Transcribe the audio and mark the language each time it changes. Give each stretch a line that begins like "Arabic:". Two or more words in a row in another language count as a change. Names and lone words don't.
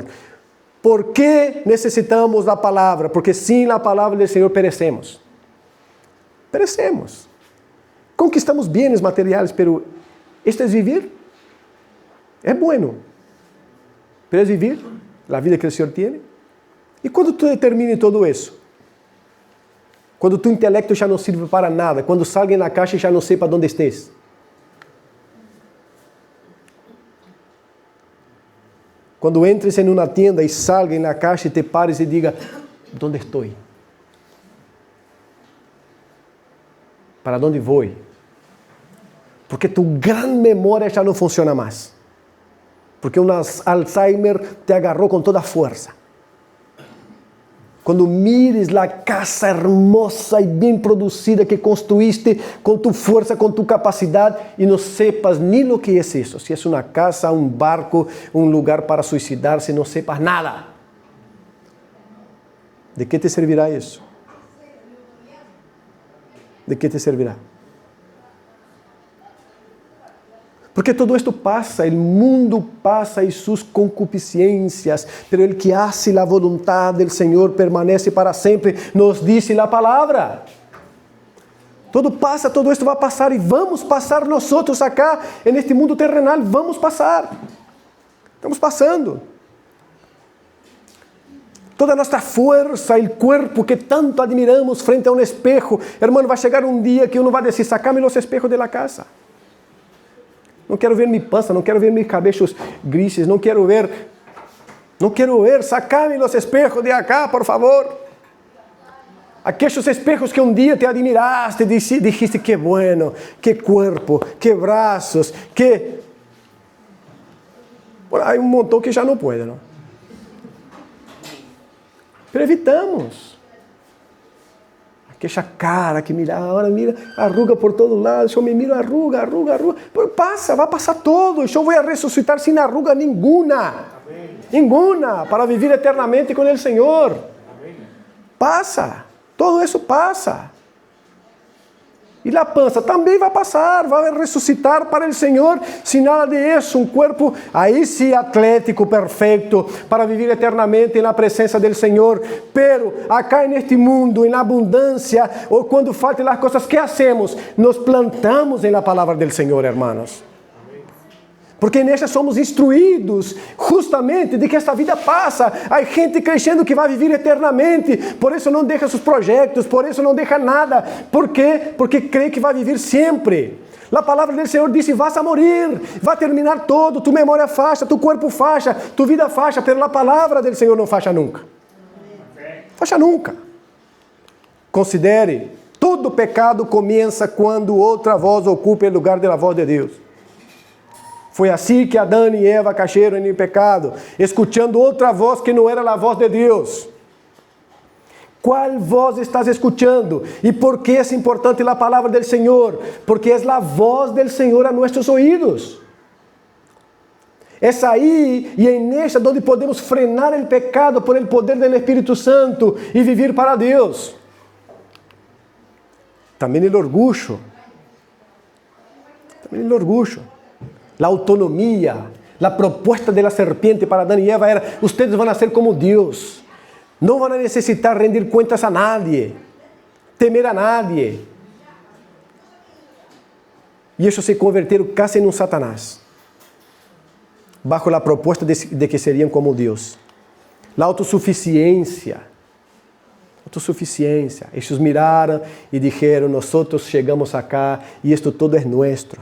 Spanish: ¿Por qué necesitamos la palabra? Porque sin la palabra del Señor perecemos. Perecemos. Conquistamos bienes materiales, pero ¿esto es vivir? Es bueno. Pero es vivir la vida que el Señor tiene.
Portuguese: E quando tu determine todo isso? Quando tu intelecto já não sirve para nada, quando salga na caixa e já não sei para onde estés. Quando entres em uma tienda e salga na caixa e te pares e diga, ¿dónde estou? ¿Para onde vou? Porque tu gran memória já não funciona mais. Porque um Alzheimer te agarrou com toda a força. Quando mires a casa hermosa e bem produzida que construíste com tu força, com tu capacidade e não sepas nem o que é isso. Se é uma casa, um barco, um lugar para suicidar-se, não sepas nada. ¿De que te servirá isso? ¿De que te servirá?
Spanish: Porque todo esto pasa, el mundo pasa y sus concupiscencias, pero el que hace la voluntad del Señor permanece para siempre, nos dice la palabra. Todo pasa, todo esto va a pasar y vamos a pasar nosotros acá en este mundo terrenal, vamos a pasar. Estamos pasando. Toda nuestra fuerza, el cuerpo que tanto admiramos frente a un espejo, hermano, va a llegar un día que uno va a decir, sacame los espejos de la casa.
Portuguese: Não quero ver minha pança, não quero ver meus cabelos grises, não quero ver,
Spanish: sacame los espejos de acá, por favor. Aquellos espejos que um dia te admiraste, dijiste, que bueno, que cuerpo, que brazos, que... Bueno,
Portuguese: há montão que já não pode, não?
Spanish: Pero evitamos.
Portuguese: Aquela cara que mira, agora mira, arruga por todo lado, eu me miro, arruga. Passa, vai passar todo, eu vou ressuscitar sem arruga nenhuma. Nenhuma, para viver eternamente com o Senhor. Passa, todo isso passa. E a pança também vai passar, vai ressuscitar para o Senhor, sem nada disso, um corpo, aí sim atlético, perfeito, para viver eternamente na presença do Senhor. Pero acá neste mundo, em abundância, ou quando faltam as coisas,
Spanish: que hacemos?
Portuguese: Nos plantamos em la palavra do Senhor, hermanos. Porque nessa somos instruídos justamente de que esta vida passa. Há gente crendo que vai viver eternamente, por isso não deixa seus projetos, por isso não deixa nada. Por quê? Porque crê que vai viver sempre. A palavra do Senhor disse:
Spanish: vas a morir,
Portuguese: vai terminar todo, tu memória facha, tu corpo facha, tu vida facha, pero a palavra do Senhor não facha nunca. Facha nunca. Considere, todo pecado começa quando outra voz ocupa o lugar da voz de Deus. Foi assim que Adão e Eva cayeron em pecado, escutando outra voz que não era a voz de Deus. Qual voz
Spanish: estás escuchando?
Portuguese: E por que é importante a palavra do Senhor? Porque é a voz do Senhor a nossos ouvidos. É aí e é nesta onde podemos frenar o pecado
Spanish: por el
Portuguese: poder do Espírito Santo e viver para Deus. Também o orgulho. A autonomia. A proposta da serpiente para Adão e Eva era: ustedes vão ser como Deus. Não vão necessitar rendir contas
Spanish: a nadie, temer a nadie.
Portuguese: E isso se converteram quase em um Satanás, bajo a proposta de que seriam como Deus. A autossuficiência. Eles miraram e disseram: nós chegamos acá e isto todo é nosso.